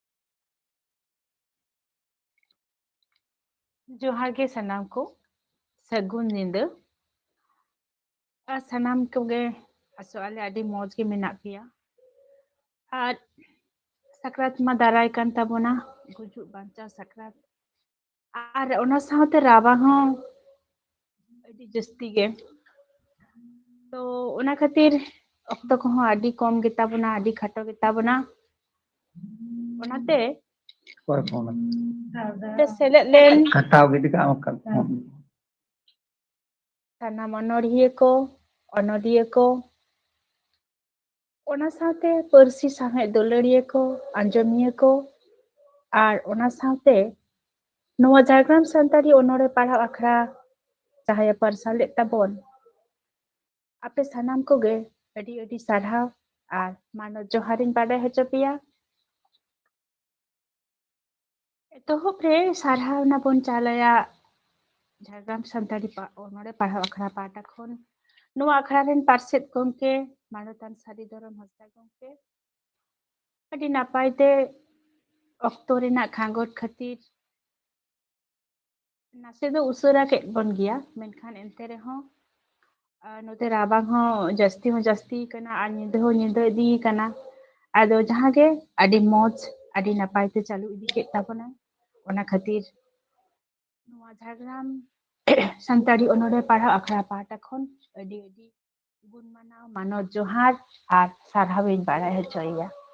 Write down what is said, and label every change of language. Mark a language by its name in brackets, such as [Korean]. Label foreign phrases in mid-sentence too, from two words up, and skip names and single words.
[Santali] जोहार गे सनाम को सगुन निंदा सनाम कोगे आसोआले आदि मौज के मेनाक पिया आर साक्रात मा दाराय कान ताबोना गुजुक बांचा साक्रात आर ओना सावते राबा हों आदि जस्ती गे तो ओना खातिर अक्तो को हों आदि कम गेता बोना आदि खाटो गेता बोना ओनाते कोई फोन ते सेलेट लेन कटाव गिदी का आमका साना मनोरिये को अनोदिये को ओना सावते परसी साहे दुलड़िये को अंजमिये को आर ओना सावते नोआ झारग्राम सान्ताड़ी ओनोरे पढ़ा आखड़ा चाहे परसाले ताबोन आपे सानाम को गे अडी अडी सारहाव आर मानो जोहारिन बाडे हचो पिया एतोहब रे सारहाव ना बोन चालया झारग्राम सान्ताड़ी ओनोरे पढ़ा आखड़ा पाटा खोन नोआ आखड़ा रेन पारसेट गमके मानोतान सारी धरम हस्ता गमके अडी नापायते अक्तो रेना खांगोट खातिर नासे दो उसुरा के बन गया मेनखान एंते रेहों नोते राबांग हो जस्ती कना आर निंदा दी कना आदो जहां गे आदि मौज आदि नापायते चालू इदी के ताबोना ओना खातिर नोआ झारग्राम सान्ताड़ी ओनोरे पढ़ा आखड़ा पाटा खोन अडी अडी गुण मानाव मानो जोहार आर सारहाविन बाड़ाय हचोया